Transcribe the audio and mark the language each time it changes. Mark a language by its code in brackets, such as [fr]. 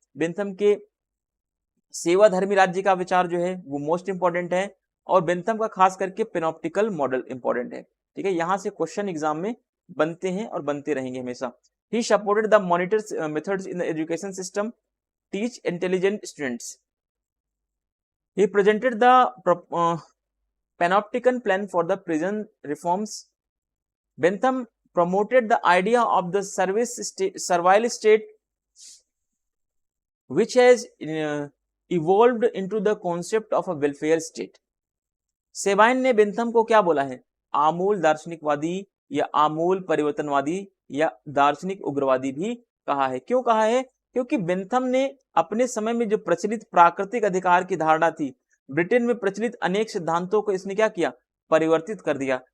[hi] Bentham के सेवाधर्मी राज्य का विचार जो है वो मोस्ट इंपॉर्टेंट है, और बेंथम का खास करके पेनॉप्टिकल मॉडल इंपॉर्टेंट है। ठीक है, यहां से क्वेश्चन एग्जाम में बनते हैं और बनते रहेंगे हमेशा। [en] He supported the monitor methods in the education system, teach intelligent students. He presented the panopticon plan for the prison reforms. Bentham promoted the idea of the servile state, which has evolved into the concept of a welfare state. [hi] Sabine ने Bentham को क्या बोला है? आमूल दार्शनिकवादी या आमूल परिवर्तनवादी या दार्शनिक उग्रवादी भी कहा है। क्यों कहा है? क्योंकि बेंथम ने अपने समय में जो प्रचलित प्राकृतिक अधिकार की धारणा थी, ब्रिटेन में प्रचलित अनेक सिद्धांतों को इसने क्या किया? परिवर्तित कर दिया।